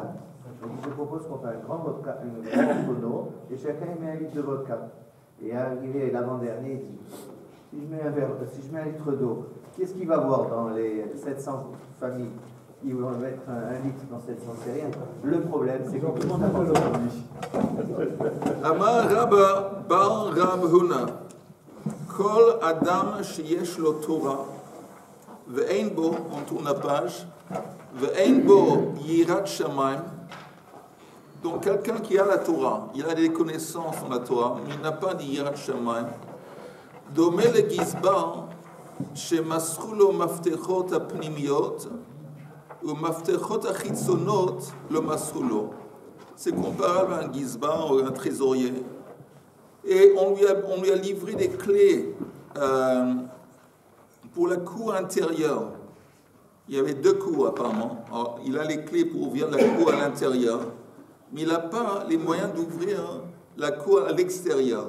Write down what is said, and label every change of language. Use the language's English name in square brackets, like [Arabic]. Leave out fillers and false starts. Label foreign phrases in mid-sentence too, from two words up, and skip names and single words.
[French] Donc je propose qu'on fasse un grand tonneau et chacun met un litre de vodka. Et arrivé l'avant-dernier, il dit si je mets un litre d'eau, qu'est-ce qu'il va voir dans les 700 familles? Ils vont mettre un litre dans 700, c'est rien. Le problème, c'est que tout le monde n'a pas aujourd'hui. [Hebrew] אמר רבה בר רב הונא כל אדם שיש לו תורה ואין בו, [French] on tourne la page, [Hebrew] ואין בו יראת שמים. [French] Donc quelqu'un qui a la Torah, il a des connaissances en la Torah, mais il n'a pas de [Hebrew] יראת שמים. דומה לגזבר שמסרו לו מפתחות הפנימיות ומפתחות החיצונות לא מסרו לו. [French] C'est comparable à un gizbar ou un trésorier. Et on lui a livré des clés pour la cour intérieure. Il y avait 2 cours apparemment. Alors, il a les clés pour ouvrir la cour à l'intérieur, mais il n'a pas les moyens d'ouvrir la cour à l'extérieur.